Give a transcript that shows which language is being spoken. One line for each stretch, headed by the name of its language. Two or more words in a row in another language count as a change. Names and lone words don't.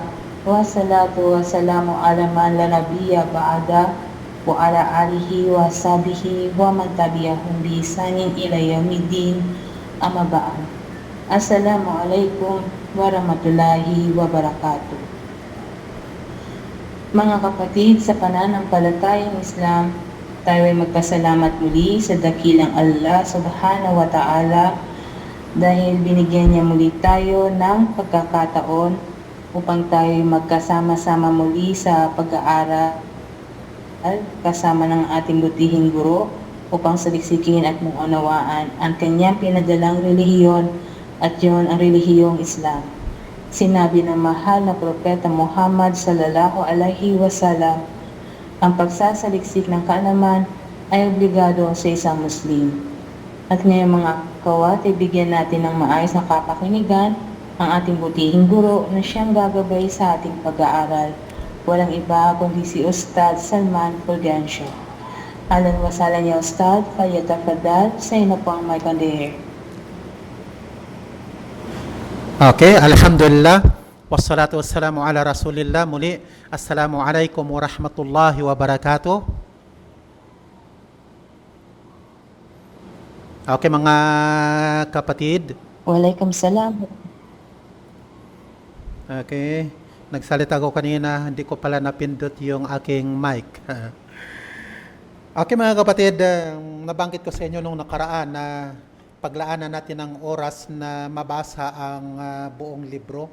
Arabic: والصلاة والسلام على من لا نبي بعده وعلى آله وصحبه ومن تبعهم بإحسان إلى يوم الدين. أما بعد. السلام عليكم ورحمة الله وبركاته.
Filipino: Mga kapatid, sa pananampalatayang Islam, tayo ay magpasalamat muli sa dakilang Allah
Arabic: سبحانه وتعالى
Filipino: dahil binigyan niya muli tayo ng pagkakataon upang tayo magkasama-sama muli sa pag-aaral kasama ng ating butihing guro upang saliksikin at maunawaan ang kanyang pinadalang relihiyon at yun ang relihiyong Islam. Sinabi ng mahal na Propeta Muhammad
Arabic: صلى الله عليه وسلم,
Filipino: ang pagsasaliksik ng kaalaman ay obligado sa isang Muslim. At ngayong mga kawat, ibigyan natin ng maayos na kapakinigan ang ating butihing guro na siyang gagabay sa ating pag-aaral. Walang iba kundi si Ustad Salman Fulgencio.
Arabic: أهلا وسهلا يا أستاذ، فليتفضل,
Filipino: sa ina po ang mic
English: on the air.
Filipino: Okay, alhamdulillah.
Arabic: والصلاة والسلام على رسول الله. Muli, السلام عليكم ورحمة الله وبركاته.
Filipino: Okay, mga kapatid. Waalaikumsalam. Okay, nagsalita ko kanina, hindi ko pala napindot yung aking mic. Okay, mga kapatid, nabanggit ko sa inyo nung nakaraan na paglaanan natin ng oras na mabasa ang buong libro.